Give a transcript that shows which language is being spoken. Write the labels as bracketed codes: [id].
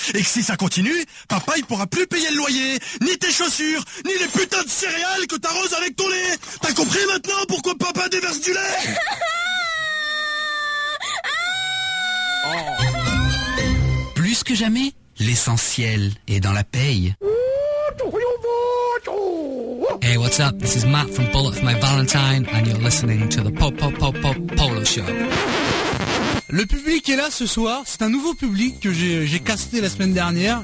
[fr] Et que si ça continue, papa il pourra plus payer le loyer, ni tes chaussures, ni les putains de céréales que t'arroses avec ton lait. T'as compris maintenant pourquoi papa déverse du lait? Plus que jamais, l'essentiel est dans la paye. [en] Hey, what's up? This is Matt from Bullet for My Valentine and you're listening to the Pop Pop Pop Pop Polo Show. [fr] Le public est là ce soir, c'est un nouveau public que j'ai casté la semaine dernière.